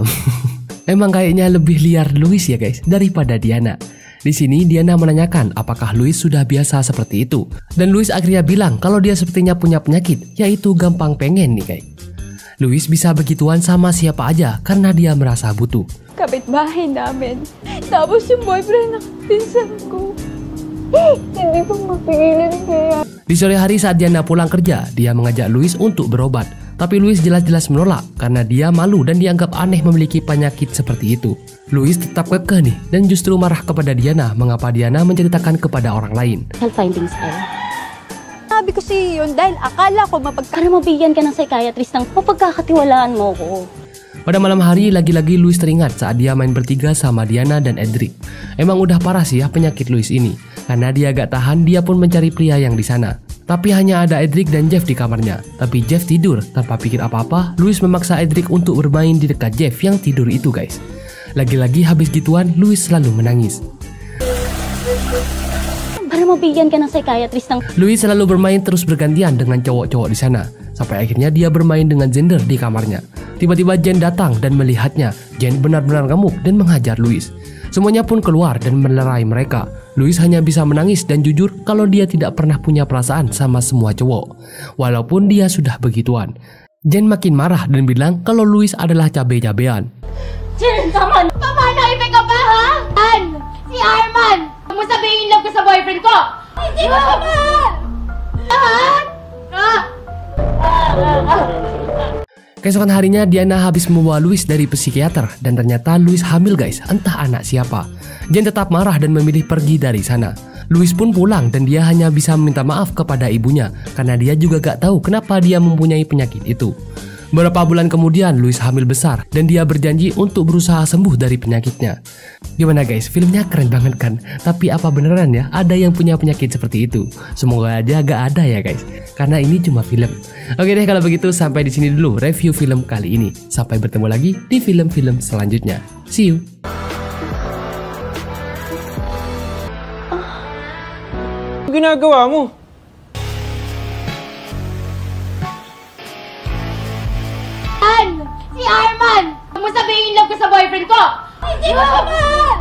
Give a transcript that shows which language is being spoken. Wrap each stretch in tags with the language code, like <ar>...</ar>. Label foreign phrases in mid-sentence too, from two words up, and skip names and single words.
<id>Emang kayaknya lebih liar Louis ya guys daripada Diana. Di sini Diana menanyakan apakah Louis sudah biasa seperti itu. Dan Louis akhirnya bilang kalau dia sepertinya punya penyakit, yaitu gampang pengen nih guys. Louis bisa begituan sama siapa aja karena dia merasa butuh.</id> <tl>Kapitbahay namin. Tapos yung boyfriend ng pinsan ko. Hindi ko mapigilan kaya.</tl> <id>Di sore hari saat Diana pulang kerja, dia mengajak Louis untuk berobat. Tapi Louis jelas-jelas menolak karena dia malu dan dianggap aneh memiliki penyakit seperti itu. Louis tetap kekeh nih dan justru marah kepada Diana mengapa Diana menceritakan kepada orang lain.</id> <en>Finding style.</en> <tl>Sabi ko siya yun dahil akala ko Para mabigyan ka ng psychiatrist ng mapagkakatiwalaan mo ko.</tl> <id>Pada malam hari, lagi-lagi Louis teringat saat dia main bertiga sama Diana dan Edric. Emang udah parah sih ya penyakit Louis ini. Karena dia gak tahan, dia pun mencari pria yang di sana. Tapi hanya ada Edric dan Jeff di kamarnya. Tapi Jeff tidur, tanpa pikir apa-apa, Louis memaksa Edric untuk bermain di dekat Jeff yang tidur itu guys. Lagi-lagi habis gituan, Louis selalu menangis.</id> <tl>Para mabigyan ka ng psychiatrist ng...</tl> <id>Louis selalu bermain terus bergantian dengan cowok-cowok di sana. Sampai akhirnya dia bermain dengan Xander di kamarnya. Tiba-tiba Jen datang dan melihatnya. Jen benar-benar ngamuk dan menghajar Louis. Semuanya pun keluar dan melerai mereka. Louis hanya bisa menangis dan jujur kalau dia tidak pernah punya perasaan sama semua cowok. Walaupun dia sudah begituan. Jen makin marah dan bilang kalau Louis adalah cabe-cabean.</id> <tl>Jen, tama! Paano ibig ka ba, ha? Si Arman! Huwag mo sabihin love ka sa boyfriend ko! Hindi ko naman!</tl> <id>Keesokan harinya Diana habis membawa Louis dari psikiater dan ternyata Louis hamil guys, entah anak siapa. Jen tetap marah dan memilih pergi dari sana. Louis pun pulang dan dia hanya bisa meminta maaf kepada ibunya karena dia juga gak tahu kenapa dia mempunyai penyakit itu. Beberapa bulan kemudian Louis hamil besar dan dia berjanji untuk berusaha sembuh dari penyakitnya. Gimana guys, filmnya keren banget kan? Tapi apa beneran ya ada yang punya penyakit seperti itu? Semoga aja gak ada ya guys, karena ini cuma film. Oke deh kalau begitu sampai di sini dulu review film kali ini. Sampai bertemu lagi di film-film selanjutnya.</id> <en>See you.</en> <tl>Ano ginagawa mo? Si Arman! Huwag mo sabihin love ka sa boyfriend ko! Hindi ko naman!</tl>